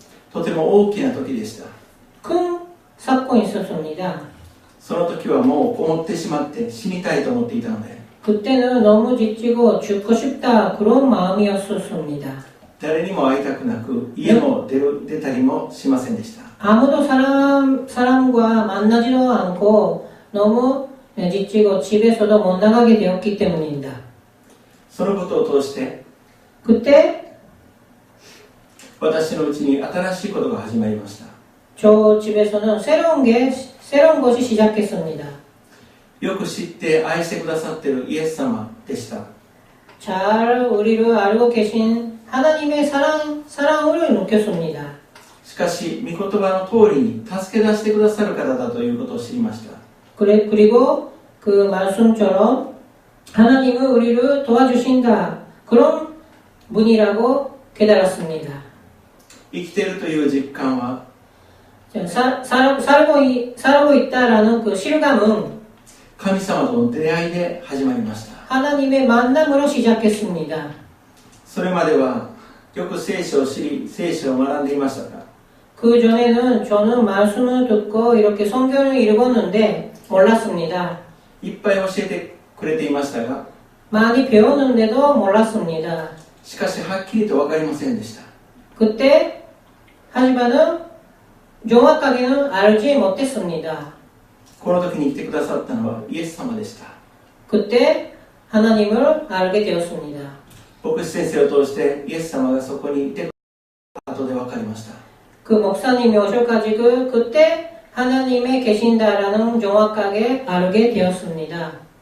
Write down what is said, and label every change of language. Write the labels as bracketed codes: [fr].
[ja] とても大きな時でした。 [ko] 큰 사건이 있었습니다. [ja] その時はもうこもってしまって死にたいと思っていたので、 [ko] 그때는 너무 지치고 죽고 싶다 그런 마음이었었습니다. [ja] 誰にも会いたくなく家も出たりもしませんでした。 [ko] 아무도 사람과 만나지도 않고 너무 지치고 집에서도 못 나가게 되었기 때문입니다. [ja] そのことを通して [ko] 그때 [ja] 私のうちに新しいことが始まりました。 [ko] 저 집에서는 새로운 것이 시작했습니다. [ja] よく知って愛してくださっているイエス様でした。 [ko] 잘 우리를 알고 계신 하나님의 사랑을 느꼈습니다. [ja] しかし御言葉の通りに助け出してくださる方だということを知りました。 [ko] 그리고 그 말씀처럼 하나님은 우리를 도와주신다 그런 분이라고 깨달았습니다. [ja] 生きているという実感は [ko] 살고 있다라는 그 실감은 [ja] 神様との出会いで始まりました。 [ko] 하나님의 만남으로 시작했습니다. [ja] それまではよく聖書を知り聖書を学んでいましたが、 [ko] 그 전에는 저는 말씀을 듣고 이렇게 성경을 읽었는데 몰랐습니다. [ja] いっぱい教えてくれていましたが、 [ko] 많이 배웠는데도 몰랐습니다. [ja] しかしはっきりと分かりませんでした。 [ko] 그때 하지만은 정확하게는 알지 못했습니다. [ja] この時に来てくださったのはイエス様でした。 [ko] 그때 하나님을 알게 되었습니다. [ja] 牧師先生を通してイエス様がそこにいて後で分かりました。 [ko] 그 목사님이 오셔가지고 그때 하나님이 계신다라는 정확하게 알게 되었습니다.